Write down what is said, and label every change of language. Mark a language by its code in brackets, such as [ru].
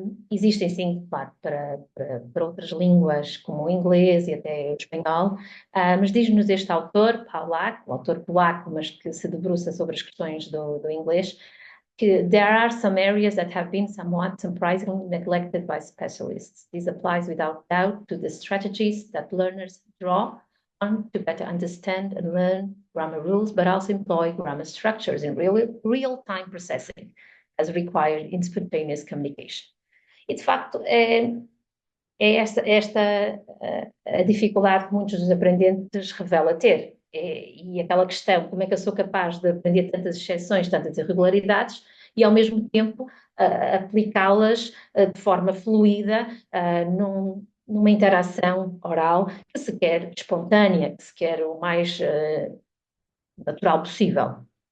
[pt] Existem sim, claro, para outras línguas como o inglês e até o espanhol, mas diz-nos este autor, Paulac, um autor polaco, mas que se debruça sobre as questões do inglês, que [en] there are some areas that have been somewhat surprisingly neglected by specialists. This applies without doubt to the strategies that learners draw on to better understand and learn grammar rules, but also employ grammar structures in real-time processing as required in spontaneous communication. [pt] E, de facto, é esta a dificuldade que muitos dos aprendentes revelam ter. E aquela questão, como é que eu sou capaz de aprender tantas exceções, tantas irregularidades, e ao mesmo tempo aplicá-las de forma fluida numa interação oral que se quer espontânea, que se quer o mais natural possível.